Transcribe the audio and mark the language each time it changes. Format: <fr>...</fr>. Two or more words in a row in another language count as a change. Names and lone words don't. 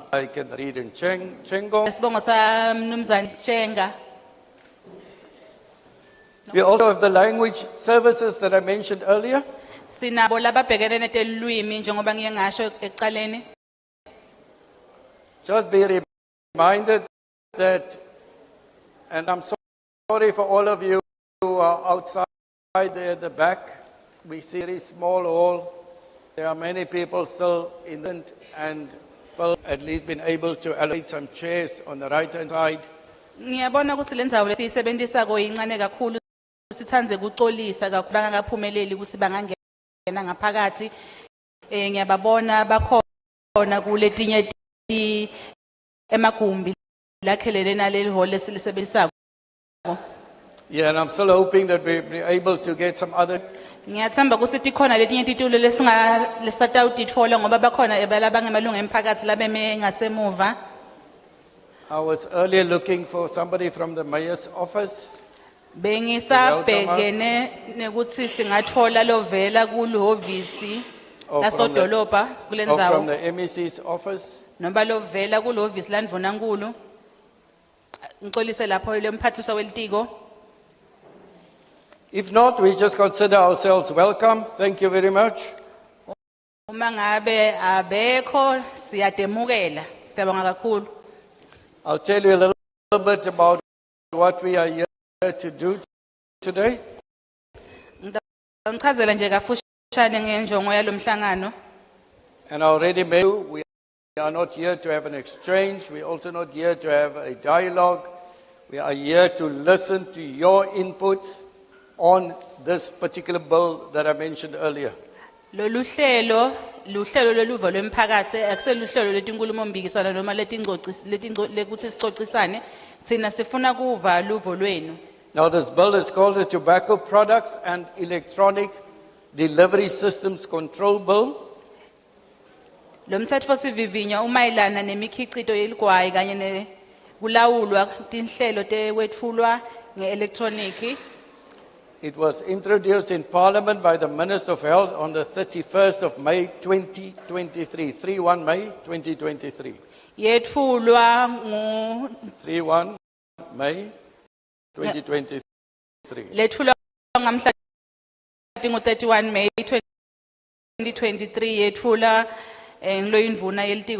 <en>I can read in Chengo.</en> <ss>Sibongo saMnumzane Chenga.</ss> <en>We also have the language services that I mentioned earlier.</en> <ss>Sinabo lababhekene netelwimi njengoba ngiye ngasho ekuqaleni.</ss> <en>Just be reminded that, and I'm sorry for all of you who are outside there at the back. We see a very small hall. There are many people still in it, and Phil at least been able to allocate some chairs on the right-hand side.</en> <ss>Ngiyabona ukuthi lendzawo lesiyisebenzisa koyincane kakhulu sithanze kuxolisa kakhulu bangakaphumeleli ukuthi bangangena ngaphakathi. Ngiyababona bakhona kuletinye emagumbi lakhelene naleli hall esilisebenzisako.</ss> <en>Yeah, and I'm still hoping that we'll be able to get some other.</en> <ss>Ngiyathemba ukuthi tikhona letinye titulo lesatawutitfola ngoba bakhona labangemalunga emphakathi labeme ngasemuva.</ss> <en>I was earlier looking for somebody from the mayor's office.</en> <ss>Bengisabhekene nekuthi singatfola lovela kulohhovisi lasodolobha</ss> <en>Or from</en> <ss>kulendzawo</ss> <en>the MEC's office.</en> <ss>noma lovela kulohhovisi landvonankulu. Ngixolise lapho lemphathiswa welitiko.</ss> <en>If not, we just consider ourselves welcome. Thank you very much.</en> <ss>Uma ngabe abekho siyademukela. Siyabonga kakhulu.</ss> <en>I'll tell you a little bit about what we are here to do today.</en> <ss>Ngichazela nje kafushane ngenjongo yalomhlangano.</ss> <en>And I already made you, we are not here to have an exchange. We're also not here to have a dialogue. We are here to listen to your inputs on this particular bill that I mentioned earlier.</en> <ss>Lolu hlelo loluvo lwemphakathi akuseluhlelo letinkulumo mbikiswana noma lekuthi sicocisane sina sifuna kuva luvo lwenu.</ss> <en>Now this bill is called the Tobacco Products and Electronic Delivery Systems Control Bill.</en> <ss>Lo mthetho sivivinya umayelana nemikhiqito yeligwayi kanye nekulawulwa tinhlelo tewetfulwa ngeelektroniki.</ss> <en>It was introduced in Parliament by the Minister of Health on the 31st of May 2023. 31 May 2023.</en> <ss>Yetfulwa ngu 31 May 2023. Lethulwa ngamhla tingo 31 May 2023 yetfula ngiloyindvuna yelitiko</ss>